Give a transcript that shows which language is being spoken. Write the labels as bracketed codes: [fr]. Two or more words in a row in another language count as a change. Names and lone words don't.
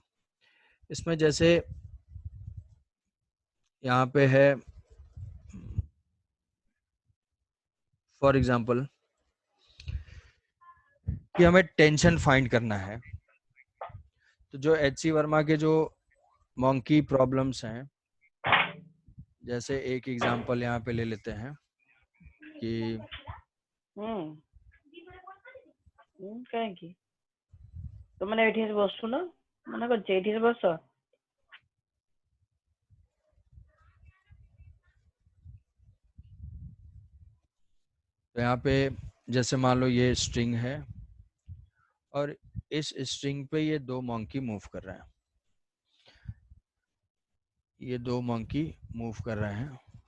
[hi] इसमें जैसे यहाँ पे है [en] for example [hi] कि हमें [en] tension find [hi] करना है, तो जो एच.सी. वर्मा के जो [en] monkey problems [hi] हैं, जैसे एक एग्जांपल यहाँ पे ले लेते हैं कि [or] କାହିଁକି ତୁମେ ଏଠି ବସୁନ, ମନେ କରୁଛି ଏଠି ବସ। [hi] तो यहाँ पे जैसे मान लो ये स्ट्रिंग है और इस स्ट्रिंग पे ये दो [en] monkey move [hi] कर रहे हैं, ये दो [en] monkey move [hi] कर रहे हैं,